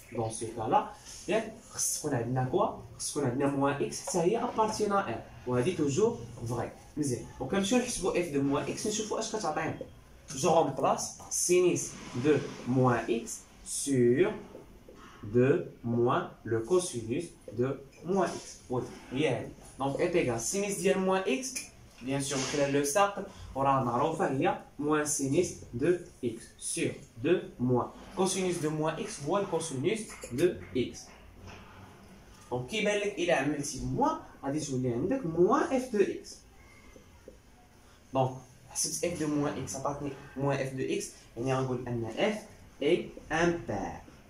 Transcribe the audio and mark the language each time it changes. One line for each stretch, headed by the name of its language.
French: دون سو كالا
Arabic: ياك خص تكون عندنا كوا، خص تكون عندنا
French: موان اكس
Arabic: حتى هي
French: ابارتين ار،
Arabic: وهادي
French: توجور فغي.
Arabic: مزيان. وكنمشيو نحسبو اف دو موان اكس نشوفو اش كتعطينا. جو رومبلاس سينيس دو موان اكس سور
French: de moins le cosinus de moins x. Oui, هي. Donc est égal sinus ديال moins x bien sûr
Arabic: من خلال لو ساقل وراه معروفه هي
French: moins sinus de x sur 2 moins cosinus de moins x
Arabic: هو الكوسينوس
French: de x.
Arabic: دونك كيبان لك الا عملتي موان غادي تولي عندك
French: moins f de x.
Arabic: دونك حسبت f de moins x عطاتني
French: moins f de x،
Arabic: يعني غنقول ان
French: f est impair.